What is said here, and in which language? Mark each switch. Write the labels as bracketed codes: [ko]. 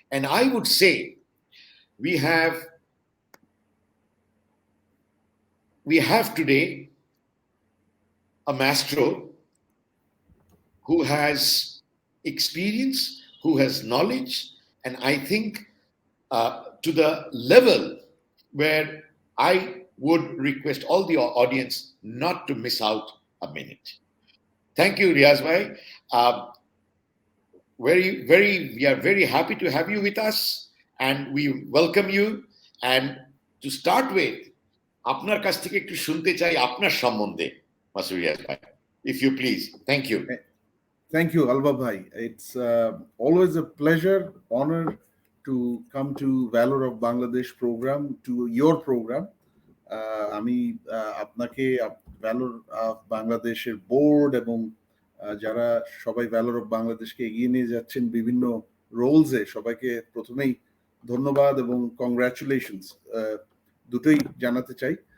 [en] And I would say we have today a maestro who has experience, who has knowledge, and I think to the level where I would request all the audience not to miss out a minute. Thank you, Riaz bhai. We are very happy to have you with us, and we welcome you. And to start with, [bn] আপনার কাছ থেকে একটু শুনতে চাই আপনার সম্বন্ধে, মাসুর রিয়াজ ভাই, [en] if you please. Thank you. Thank you, Alba bhai. It's always a pleasure, honor to come to Valor of Bangladesh program, to your program. [bn] আমি আপনাকে ভ্যালোর অফ বাংলাদেশের বোর্ড এবং যারা সবাই ভ্যালোর অফ বাংলাদেশকে এগিয়ে নিয়ে যাচ্ছেন বিভিন্ন রোলসে, সবাইকে প্রথমেই ধন্যবাদ এবং কংগ্রাচুলেশনস দুটোই জানাতে চাই।